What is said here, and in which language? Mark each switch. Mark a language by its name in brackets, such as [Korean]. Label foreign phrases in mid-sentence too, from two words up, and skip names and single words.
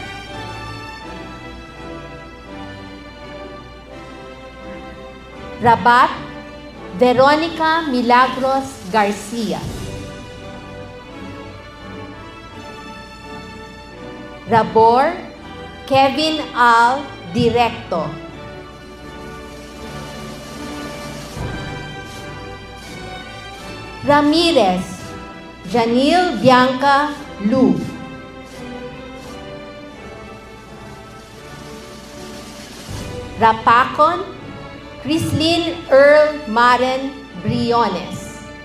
[English] Rabat Veronica Milagros Garcia. Rabor Kevin Al Directo. Ramirez Janil Bianca Lu. Rapacon Crislin Earl Maren Briones.